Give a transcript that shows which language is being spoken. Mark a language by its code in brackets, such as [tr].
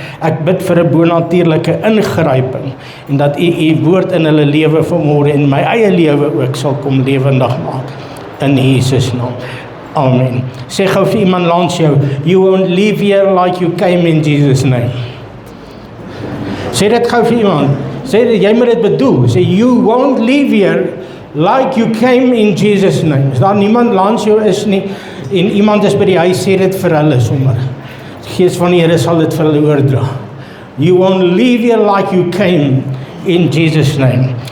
[af] Ek bid vir 'n bonatuurlike ingryping en dat U woord in hulle lewe vanmôre en my eie lewe ook sal kom lewendig maak. In Jesus naam. Amen. Sê gou vir iemand langs jou, [en] you won't leave here like you came in Jesus name. [af] Sê dit gou vir iemand. Sê dit, jy moet dit bedoel. [en] Sê, you won't leave here like you came in Jesus name. [af] As daar niemand langs jou is nie, en iemand is by die huis, sê dit vir hulle sommer. Die Gees van die Here sal dit vir hulle oordra. [en] You won't leave here like you came in Jesus name.